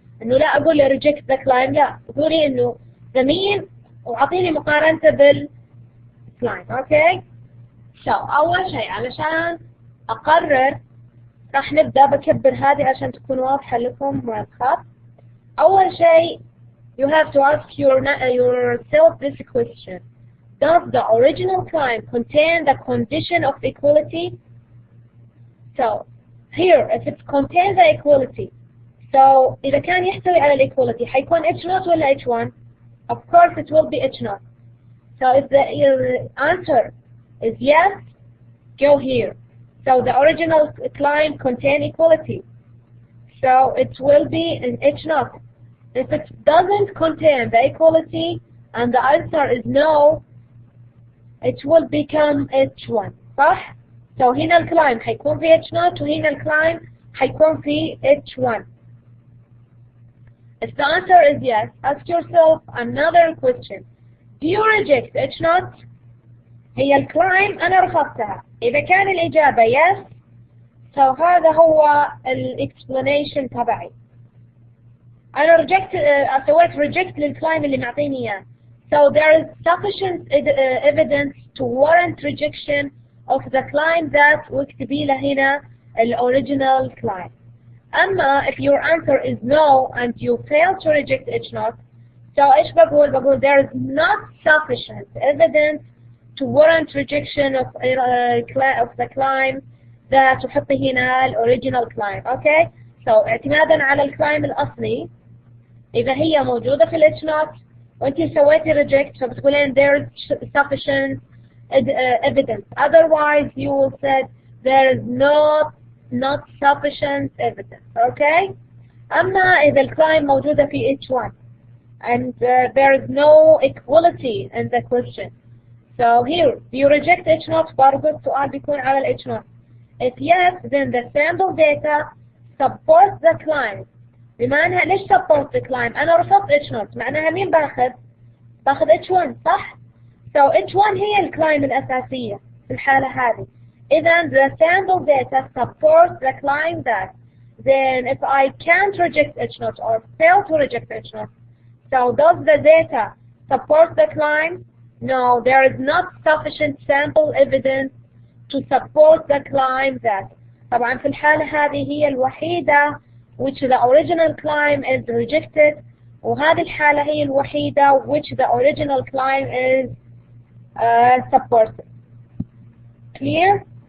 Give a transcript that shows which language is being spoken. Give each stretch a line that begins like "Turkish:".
Arabic: إنه لا أقول له
English: reject the claim.
Arabic: لا قولي إنه the mean وأعطيني مقارنته بالclaim. أوكي. أول شيء علشان أقرر راح نبدأ بكبر هذه عشان تكون واضحة لكم الخط. أول شيء
English: you have to ask yourself this question. Does the original claim contain the condition of equality? So here if it contains the equality so
Arabic: إذا كان يحتوي على
English: equality حيكون H0 ولا H1? Of course it will be H0. So if the answer is yes, go here. So the original claim contain equality. So it will be in H0. If it doesn't contain the equality and the answer is no, it will become H1.
Arabic: صح؟ So هنا الكلايم حيكون في H0 وهنا الكلايم حيكون في H1.
English: If the answer is yes, ask yourself another question. Do you reject H0?
Arabic: هي الكلايم أنا رفضتها. إذا كان الإجابة yes, so هذا هو explanation تبعي. أنا سويت reject للكلايم اللي معطيني إياه.
English: So there is sufficient evidence to warrant rejection of the claim that
Arabic: واكتبي له هنا
English: original claim. أما if your answer is no and you fail to reject H0, so
Arabic: إيش بقول
English: there is not sufficient evidence to warrant rejection of the claim that
Arabic: تحطي هنا
English: original claim. Okay?
Arabic: So اعتمادا على الكلايم الأصلي إذا هي موجودة في H0 وأنتي سويتي reject فبتقولين
English: there is sufficient evidence. Otherwise you will say there is not sufficient evidence. Okay?
Arabic: أما إذا الكلايم موجودة في H1
English: and there is no equality in the question. So here, do you reject H0?
Arabic: برضو السؤال بيكون على ال H0.
English: If yes, then the sample data supports the claim.
Arabic: بما أنها ليش
English: support the claim؟
Arabic: أنا رفضت H0 معناها مين باخذ H1 صح؟ So H1 هي الكلايم الأساسية في الحالة هذه. إذا
English: the sample data supports the claim that then if I can't reject H naught or fail to reject H naught, so does the data support the claim? No, there is not sufficient sample evidence to support the claim that.
Arabic: طبعا في الحالة هذه هي الوحيدة
English: which the original claim is rejected،
Arabic: وهذه الحالة هي الوحيدة
English: which the original claim is supported.
Arabic: Clear?